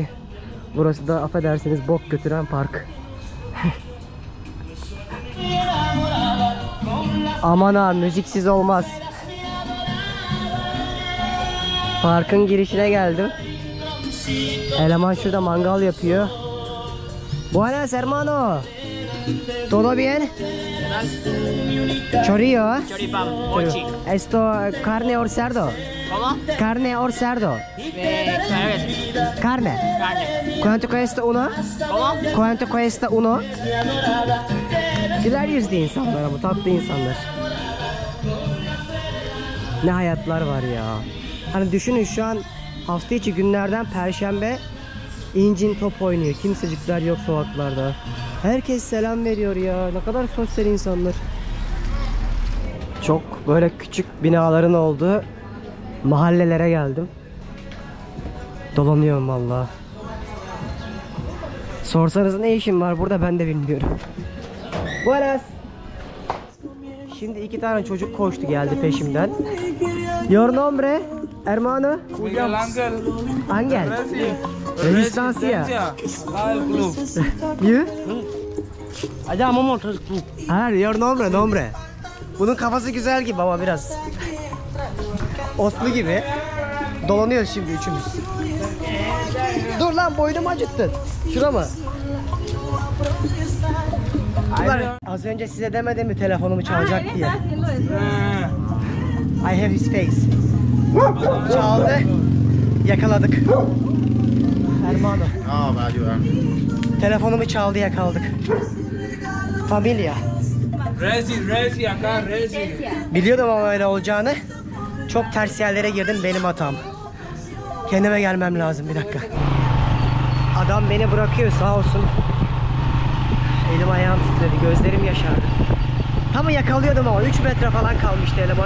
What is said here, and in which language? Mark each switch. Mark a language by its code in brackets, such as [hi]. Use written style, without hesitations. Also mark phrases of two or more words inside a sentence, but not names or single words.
[tr] Burası da affedersiniz bok götüren park. Aman ha, müziksiz olmaz. Parkın girişine geldim. Eleman şurada mangal yapıyor. [es] Buenas hermano. ¿Todo bien? Chorizo. Choripán, mochi. Esto carne or cerdo. ¿Cómo? Carne or cerdo. Claro que sí. Carne. Carne. ¿Cuánto cuesta uno? ¿Cómo? ¿Cuánto cuesta uno? [tr] Güler yüzlü insanlar ama tatlı insanlar. Ne hayatlar var ya. Hani düşünün şu an hafta içi günlerden Perşembe, incin top oynuyor. Kimsecikler yok sokaklarda. Herkes selam veriyor ya. Ne kadar sosyal insanlar. Çok böyle küçük binaların olduğu mahallelere geldim. Dolanıyorum valla. Sorsanız ne işim var burada ben de bilmiyorum. [es] Buenas. [tr] Şimdi iki tane çocuk koştu geldi peşimden. [es] Your nombre, hermano? Miguel Ángel. Angel. Resistencia. Al club. You? Allá vamos a Ha, your nombre. [tr] Bunun kafası güzel gibi ama biraz. Oslu gibi. Dolanıyoruz şimdi üçümüz. Dur lan, boynumu acıttın. Şura mı? Ulan az önce size demedim mi telefonumu çalacak diye. [en] I have his face. [tr] Çaldı. Yakaladık. [es] Hermano. No, me ayudan. [tr] Telefonumu çaldı, yakaladık. [es] Familia. Resi, acá, Resi. [tr] Biliyordum ama öyle olacağını. Çok ters yerlere girdim, benim hatam. Kendime gelmem lazım, bir dakika. Adam beni bırakıyor sağ olsun. Elim ayağım titredi, gözlerim yaşardı. Tam yakalıyordum ama 3 metre falan kalmıştı elemanı.